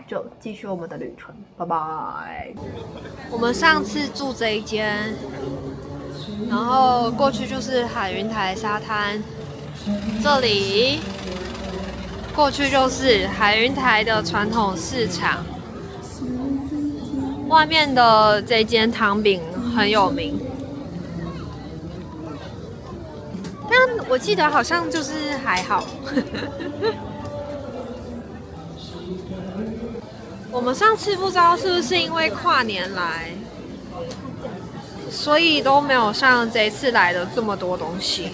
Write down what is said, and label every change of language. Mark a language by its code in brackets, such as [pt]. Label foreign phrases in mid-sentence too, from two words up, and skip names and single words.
[zh] 就繼續我們的旅程，拜拜。我們上次住這一間，然後過去就是海雲台沙灘，這裡過去就是海雲台的傳統市場，外面的這間糖餅很有名。但我記得好像就是還好。我們上次不知道是不是因為跨年來，所以都沒有像這一次來的這麼多東西。